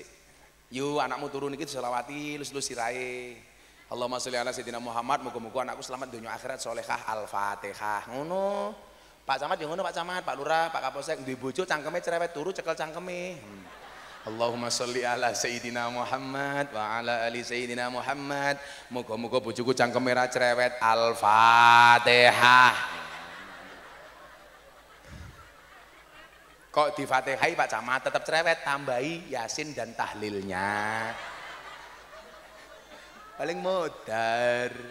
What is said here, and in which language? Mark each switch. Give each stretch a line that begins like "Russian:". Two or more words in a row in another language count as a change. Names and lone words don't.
Javanese: Yu anakmu turun iki selawati lus-lus sirahe.
Arabic: اللهم صل على سيدنا محمد,
Javanese: muga-muga anakku selamat dunia akhirat solehah. Al-Fatihah. Ngono. Pak Camat ya ngono, Pak Camat, Pak Lurah, Pak Kapolsek duwe bojo cangkeme cerewet turu cekel cangkeme.
Arabic: اللهم صل على سيدنا محمد وعلى آل سيدنا محمد.
Javanese: Muga-muga bojoku cangkeme ra cerewet. Al-Fatihah. Kok di Fatihai Pak Camat tetap cerewet, tambahi Yasin dan tahlilnya. Paling modar.